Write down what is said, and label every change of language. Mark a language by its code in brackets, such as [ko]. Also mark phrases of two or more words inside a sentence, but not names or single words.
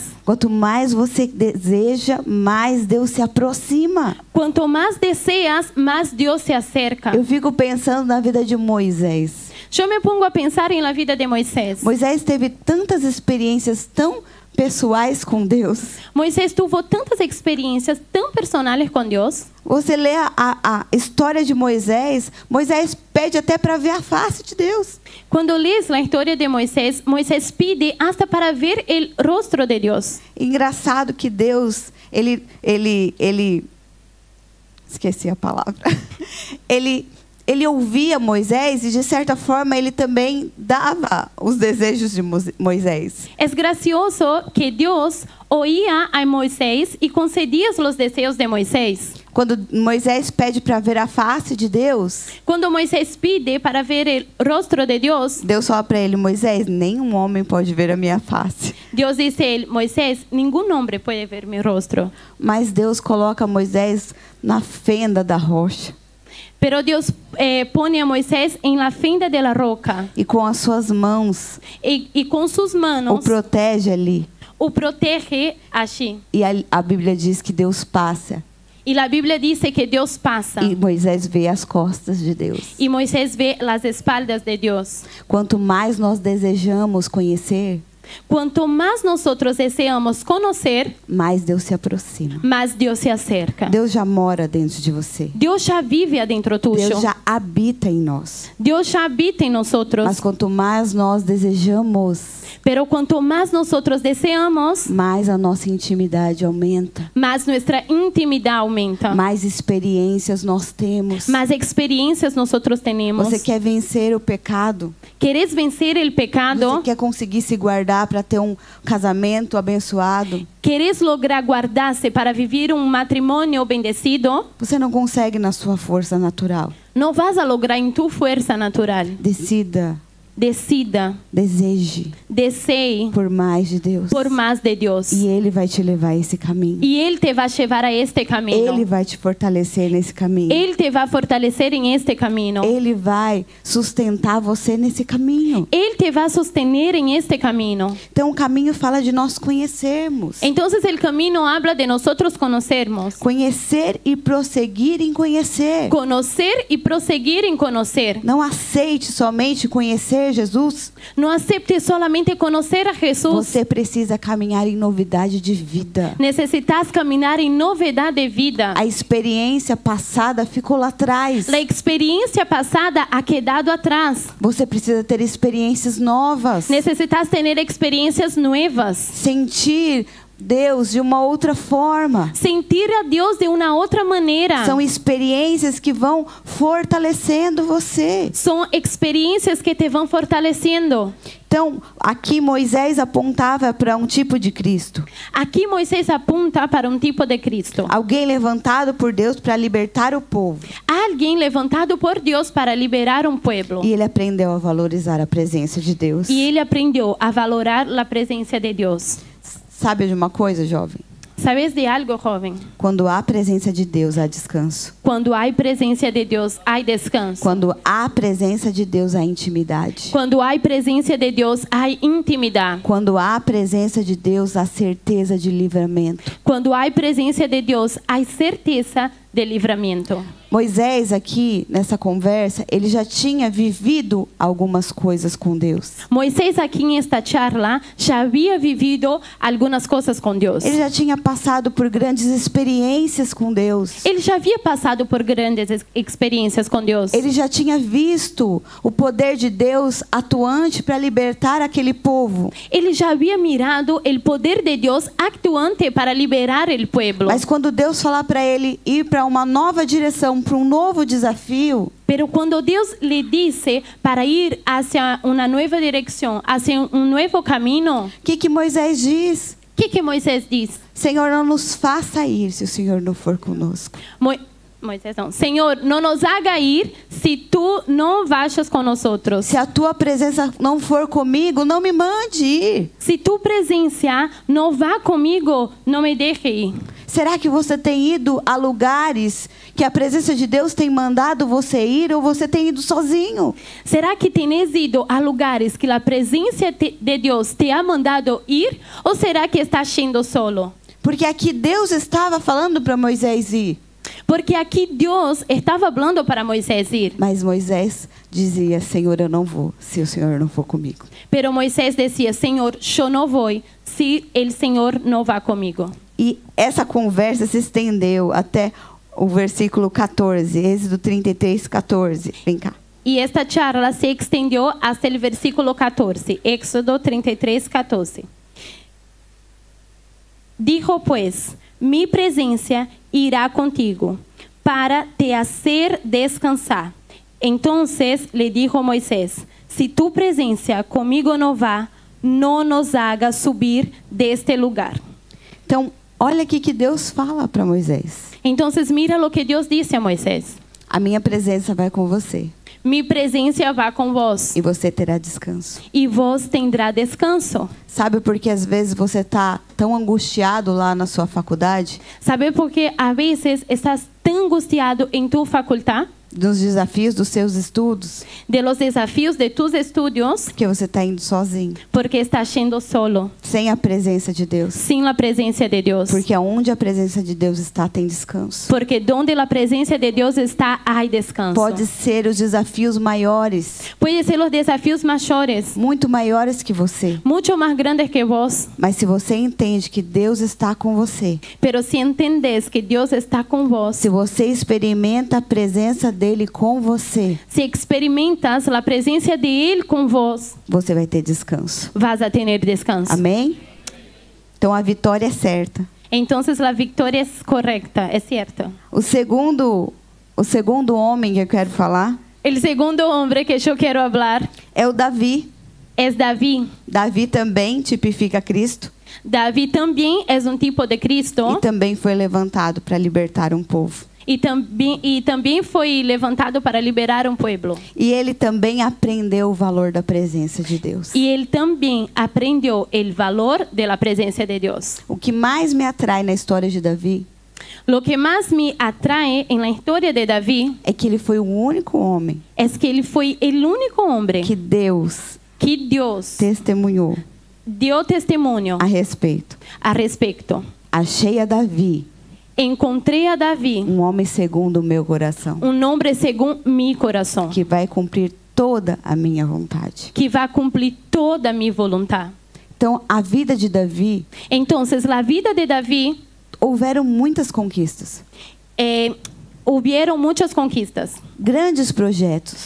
[pt] Quanto mais você deseja, mais Deus se aproxima. Quanto mais [es] deseas, [pt] mais Deus [es] se acerca. [pt] Eu fico pensando na vida de Moisés. Eu me [es] pongo a pensar [pt] na vida [es] de Moisés. [pt] Moisés teve tantas experiências tão pessoais com Deus. [es] Moisés tuvo tantas experiencias tan personales con Dios. [pt] Você lê a história de Moisés, Moisés pede até para ver a face de Deus. [es] Cuando lees la historia de Moisés, Moisés pide hasta para ver el rostro de Dios. [pt] Engraçado que Deus, ele esqueci a palavra. Ele ouvia Moisés e, de certa forma, ele também dava os desejos de Moisés. [es] Es gracioso que Dios oía a Moisés y concedía los deseos de Moisés. [pt] Quando Moisés pede para ver a face de Deus, [es] Cuando Moisés pide para ver el rostro de Dios, [pt] Deus fala para ele: Moisés, nenhum homem pode ver a minha face. [es] Dios dice a él: Moisés, ningún hombre puede ver mi rostro. [pt] Mas Deus coloca Moisés na fenda da rocha. [es] Pero Dios pone a Moisés en la fenda de la roca [pt] E com as suas mãos [es] y con sus o manos [pt] protege ali. [es] o protege allí. [pt] E a Bíblia diz que Deus passa. [es] Y la Biblia dice que Dios pasa [pt] E Moisés vê as costas de Deus. [es] y Moisés ve las espaldas de Dios. [pt] Quanto mais nós desejamos conhecer, [es] Cuanto más nosotros deseamos conocer, [pt] mais Deus se aproxima. [es] más Dios se acerca. [pt] Deus já mora dentro de você. [es] Dios ya vive adentro tuyo. [pt] Deus já habita em nós. [es] Dios ya habita en nosotros. [pt] Mas quanto mais nós desejamos, [es] Pero cuanto más nosotros deseamos, [pt] mais a nossa intimidade aumenta. [es] más nuestra intimidad aumenta. [pt] Mais experiências nós temos. [es] Más experiencias nosotros tenemos. [pt] Você quer vencer o pecado? [es] ¿Querés vencer el pecado? [pt] Você quer conseguir se guardar para ter um casamento abençoado? [es] ¿Querés lograr guardarse para vivir un matrimonio bendecido? [pt] Você não consegue na sua força natural. [es] No vas a lograr en tu fuerza natural. [pt] Decida, [es] Decida, [pt] deseje [es] desee [pt] por mais de Deus. [es] por más de Dios. [pt] E Ele vai te levar a esse caminho. [es] Y Él te va a llevar a este camino. [pt] Ele vai te fortalecer nesse caminho. [es] Él te va a fortalecer en este camino. [pt] Ele vai sustentar você nesse caminho. [es] Él te va a sostener en este camino. [pt] Então o caminho fala de nós conhecermos. [es] Entonces el camino habla de nosotros conocernos. [pt] Conhecer e prosseguir em conhecer. [es] Conocer y proseguir en conocer. [pt] Não aceite somente conhecer Jesus. [es] No aceptes solamente conocer a Jesús. [pt] Você precisa caminhar em novidade de vida. [es] Necesitas caminar en novedad de vida. [pt] A experiência passada ficou lá atrás. [es] La experiencia pasada ha quedado atrás. [pt] Você precisa ter experiências novas. [es] Necesitas tener experiencias nuevas. [pt] Sentir Deus de uma outra forma. [es] Sentir a Dios de una otra manera. [pt] São experiências que vão fortalecendo você. [es] Son experiencias que te van fortaleciendo. [pt] Então, aqui Moisés apontava para um tipo de Cristo. [es] Aquí Moisés apunta para un tipo de Cristo. [pt] Alguém levantado por Deus para libertar o povo. [es] Alguien levantado por Dios para liberar un pueblo. [pt] E ele aprendeu a valorizar a presença de Deus. [es] Y él aprendió a valorar la presencia de Dios. [pt] Sabe de uma coisa, jovem? [es] ¿Sabes de algo, joven? [pt] Quando há presença de Deus, há descanso. [es] Cuando hay presencia de Dios, hay descanso. [pt] Quando há presença de Deus, há intimidade. [es] Cuando hay presencia de Dios, hay intimidad. [pt] Quando há presença de Deus, há certeza de livramento. [es] Cuando hay presencia de Dios, hay certeza de libramiento. [pt] Moisés aqui, nessa conversa, ele já tinha vivido algumas coisas com Deus. [es] Moisés aquí en esta charla ya había vivido algunas cosas con Dios. [pt] Ele já tinha passado por grandes experiências com Deus. [es] Él ya había pasado por grandes experiencias con Dios. [pt] Ele já tinha visto o poder de Deus atuante para libertar aquele povo. [es] Él ya había mirado el poder de Dios actuante para liberar el pueblo. [pt] Mas quando Deus falar para ele ir para uma nova direção, para um novo desafio, [es] Pero cuando Dios le dice para ir hacia una nueva dirección, hacia un nuevo camino, [pt] o que Moisés diz? [es] ¿qué Moisés dice? [pt] Senhor, não nos faça ir se o Senhor não for conosco. [es] Moisés no. Señor, no nos haga ir si tú no vayas con nosotros. [pt] Se a tua presença não for comigo, não me mande ir. [es] Si tu presencia no va conmigo, no me deje ir. [pt] Será que você tem ido a lugares que a presença de Deus tem mandado você ir ou você tem ido sozinho? [es] ¿Será que tienes ido a lugares que la presencia de Dios te ha mandado ir o será que estás yendo solo? [pt] Porque aqui Deus estava falando para Moisés ir. Porque aqui Deus estava falando para Moisés ir. Mas Moisés dizia: Senhor, eu não vou, se o Senhor não for comigo. [es] Pero Moisés decía: [pt] Senhor, eu não vou, se o Senhor não vá comigo. E essa conversa se estendeu até o versículo 14, Êxodo 33, 14. Vem cá. [es] E esta charla se extendió hasta el versículo 14, Éxodo 33, 14. Dijo pues: mi presencia irá contigo para te hacer descansar. Entonces le dijo Moisés: si tu presencia conmigo no va, no nos haga subir deste lugar. [pt] Então, olha aqui que Deus fala para Moisés. [es] Entonces mira lo que Dios dice a Moisés: [pt] A minha presença vai com você [es] mi presencia va con vos [pt] e você terá descanso. [es] y vos tendrá descanso. [pt] Sabe por que às vezes você está tão angustiado lá na sua faculdade, [es] ¿Sabe por qué a veces estás tan angustiado en tu facultad? [pt] dos desafios dos seus estudos, [es] De los desafíos de tus estudios, [pt] porque você está indo sozinho, [es] porque estás yendo solo, [pt] sem a presença de Deus. [es] sin la presencia de Dios. [pt] Porque aonde a presença de Deus está, tem descanso. [es] Porque donde la presencia de Dios está, hay descanso. [pt] Pode ser os desafios maiores, [es] Puede ser los desafíos mayores, [pt] muito maiores que você. [es] mucho más grandes que vos. [pt] Mas se você entende que Deus está com você, [es] Pero si entendés que Dios está con vos, [pt] se você experimenta a presença dele com você, [es] si experimentas la presencia de Él con vos, [pt] você vai ter descanso. [es] vas a tener descanso. [pt] Amém? Então a vitória é certa. [es] Entonces la victoria es correcta, es cierto. [pt] O segundo homem que eu quero falar [es] El segundo hombre que yo quiero hablar [pt] é o Davi. [es] es David. [pt] Davi também tipifica Cristo [es] David también es un tipo de Cristo [pt] e também foi levantado para libertar um povo. [es] y también fue levantado para liberar un pueblo. [pt] E ele também aprendeu o valor da presença de Deus. [es] Y él también aprendió el valor de la presencia de Dios. [pt] O que mais me atrai na história de Davi [es] Lo que más me atrae en la historia de David [pt] é que ele foi o único homem [es] es que él fue el único hombre [pt] que Deus [es] que Dios [pt] testemunhou [es] dio testimonio [pt] a respeito. [es] a respecto. [pt] Achei a Davi [es] Encontré a David, [pt] um homem segundo o meu coração, [es] un hombre según mi corazón, [pt] que vai cumprir toda a minha vontade. [es] que va a cumplir toda mi voluntad. [pt] Então, a vida de Davi, [es] Entonces, la vida de David, [pt] houveram muitas conquistas, [es] hubieron muchas conquistas, [pt] grandes projetos.